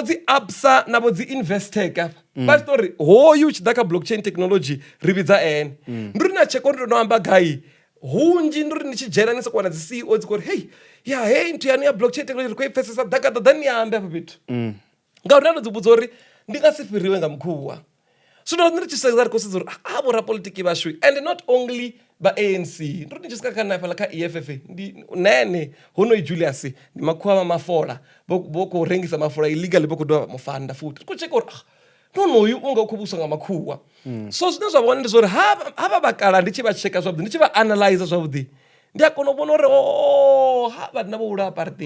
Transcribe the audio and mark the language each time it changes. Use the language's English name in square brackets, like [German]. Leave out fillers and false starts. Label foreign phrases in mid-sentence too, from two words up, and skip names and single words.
[Venda] dzi ABSA navho dzi Investec vha tshi tou ri hoyu tshi ḓa kha [English] blockchain technology [Venda] ri vhidza ene ndi uri na tsheko ndi ndo amba gai hunzhi ndi uri ni tshi dzhena ni soko wana dzi CEO dzi khou ri hei nthu yani ya [English] blockchain technology [Venda] ri khou i pfesesa Dagada ḓa ni ambe hafha fhethu ngauri ndo dzi vhudza uri ndi nga si fhiriwe nga mukhuwa zwino ndi tshi sedza ri khou sedza uri havho rapolitiki vhashu [English] and not only [Venda] ba ANC ndi ri tshi swika kha nafhala kha EFF ndi nene honoyi Julius ndi makhuwa ma mafola vho khou rengisa mafola illegally vho khou dovha mufanda futhi ku tsheka uri nonoyu unga khou vhuswa nga makhuwa so zwine zwa vhona ndi zwa uri havha vhakala ndi tshi vha tsheka zwavhuḓi ndi tshi vha analyze zwavhuḓi ndi a kona u vhona uri havha ndi navho vhula